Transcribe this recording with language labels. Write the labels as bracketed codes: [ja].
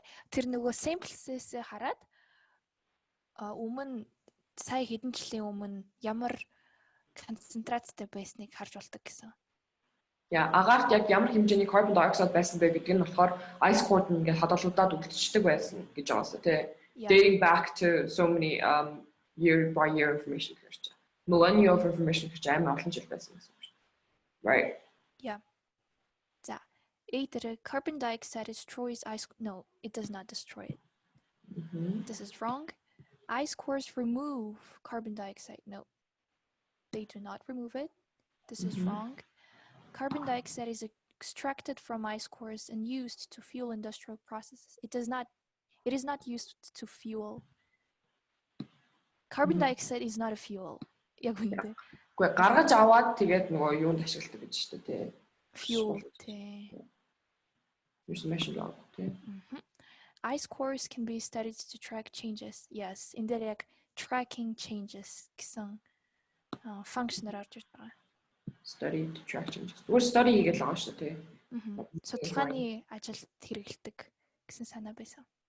[mn] Тэр нөгөө samplesээс хараад өмнө сая хэдэн жилийн өмнө ямар концентрацтай байсныг харж болдог гэсэн. Яа, агаарт яг ямар хэмжээний carbon dioxide байсан бэ гэдг нь болохоор ice core нь ингээд хадгалагдаад үлдчихдэг байсан гэж байгаасаа тий. [en] Dating back to so many year by year information гэж. Millennial of information [mn] гэж амар олон жил байсан гэсэн үг шүү. [en] Right. Yeah. За. Either carbon dioxide destroys ice. No, it does not destroy it. This is wrong. Ice cores remove carbon dioxide. No, they do not remove it. This is wrong. Carbon dioxide is extracted from ice cores and used to fuel industrial processes. It is not used to fuel. Carbon dioxide is not a fuel. [mn] Яг үнэндээ. Гэхдээ гаргаж аваад тэгээд нөгөө юунд ашигладаг гэж шүү дээ тий. [en] Fuel тий. Information log тий. Ice cores can be studied to track changes. Yes, in there яг tracking changes [mn] гэсэн function-аар орж ирж байгаа. [en] Study to track changes. [mn] Зүгээр study хийгээл байгаа шүү дээ тий. Судалгааны ажилд хэрэгэлдэг гэсэн санаа байсан.